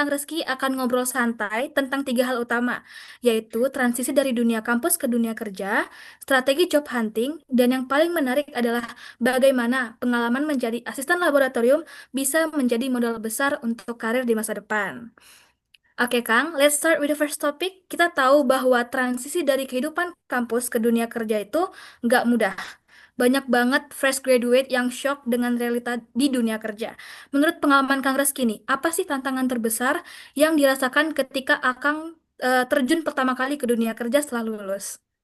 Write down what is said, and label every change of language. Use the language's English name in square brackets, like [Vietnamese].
[Indonesian] Kang Reski akan ngobrol santai tentang tiga hal utama, yaitu transisi dari dunia kampus ke dunia kerja, strategi job hunting, dan yang paling menarik adalah bagaimana pengalaman menjadi asisten laboratorium bisa menjadi modal besar untuk karir di masa depan. [English] Oke, Kang, let's start with the first topic. [Indonesian] Kita tahu bahwa transisi dari kehidupan kampus ke dunia kerja itu nggak mudah. Banyak banget fresh graduate yang shock dengan realita di dunia kerja. Menurut pengalaman Kang Reski nih, apa sih tantangan terbesar yang dirasakan ketika Akang terjun pertama kali ke dunia kerja setelah lulus?